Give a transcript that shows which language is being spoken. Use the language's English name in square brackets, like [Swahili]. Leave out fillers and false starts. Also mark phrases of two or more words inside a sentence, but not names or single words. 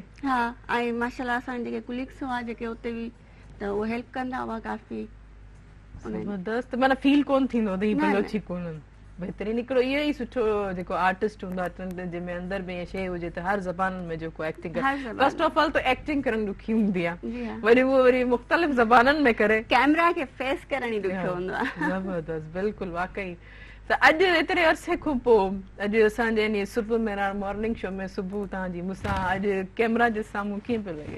[Sindhi] हा ऐं माशाल्लाह असांजे जेके कुलीग्स हुआ जेके उते बि त उहो हेल्प कंदा हुआ काफ़ी ज़बरदस्त माना फील कोन थींदो त ही बलोची कोन्हनि बहितरीन हिकिड़ो इहो ई सुठो जेको आर्टिस्ट हूंदो आहे जंहिंमें अंदरि में शइ हुजे त हर ज़बान में जेको एक्टिंग करे [English] first of all [Sindhi] त एक्टिंग करणु ॾुखी हूंदी आहे वरी उहो वरी मुख़्तलिफ़ ज़बाननि में करे कैमरा खे फेस करण ई ॾुखियो हूंदो आहे ज़बरदस्त बिल्कुलु वाकई त अॼु एतिरे अरसे खां पोइ अॼु असांजे इन सुबुह में [English] morning show [Sindhi] में सुबुह तव्हांजी मूंसां अॼु कैमरा जे साम्हूं कीअं पियो लॻे